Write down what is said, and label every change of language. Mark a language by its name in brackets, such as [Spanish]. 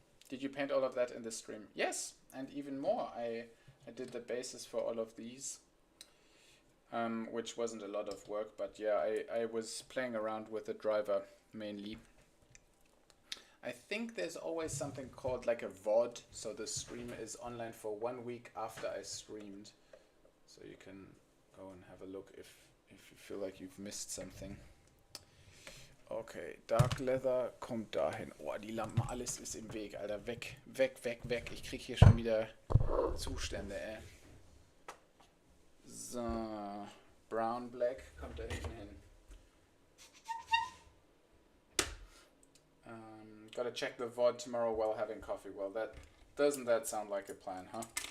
[English] Did you paint all of that in the stream? Yes, and even more. I did the bases for all of these, which wasn't a lot of work, but yeah, I was playing around with the driver mainly. I think there's always something called like a VOD, so the stream is online for 1 week after I streamed. So you can go and have a look if you feel like you've missed something. [German] Okay, Dark Leather kommt dahin. Oh, die Lampen, alles ist im Weg, Alter. Weg. Ich krieg hier schon wieder Zustände, ey. So, Brown Black kommt da hinten hin. [English] Gotta check the VOD tomorrow while having coffee. Well, doesn't that sound like a plan, huh?